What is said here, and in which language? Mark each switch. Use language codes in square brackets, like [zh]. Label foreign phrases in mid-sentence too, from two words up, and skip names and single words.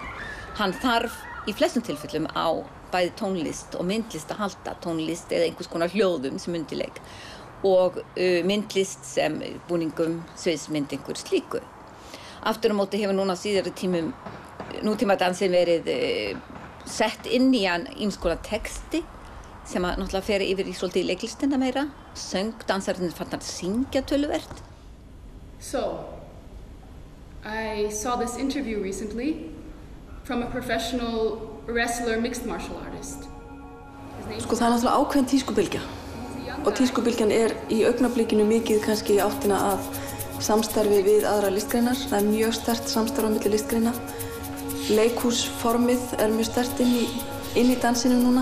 [is] Hann þarf í flestum tilfellum á bæði tónlist og myndlist að halda, tónlist eða einhvers konar hljóðum sem undirleik og myndlist sem búningum, sviðsmynd, slíku. Aftur á móti hefur núna á síðari tímum nútímadansin verið sett inn í hann ýmiss konar texti sem náttúrulega fer yfir í svolítið leiklistina meira. Söngdansarnir farnir að syngja töluvert. [en] So, I saw this interview recently from a professional wrestler mixed martial artist. [is] Það náttúrulega ákveðin tískubylgja og tískubylgjan í augnablikinu mikið kannski í áttina að samstarfi við aðra listgreinar. Það mjög sterkt samstarf á milli listgreina. Leikhúsformið mjög sterkt inn í dansinu núna.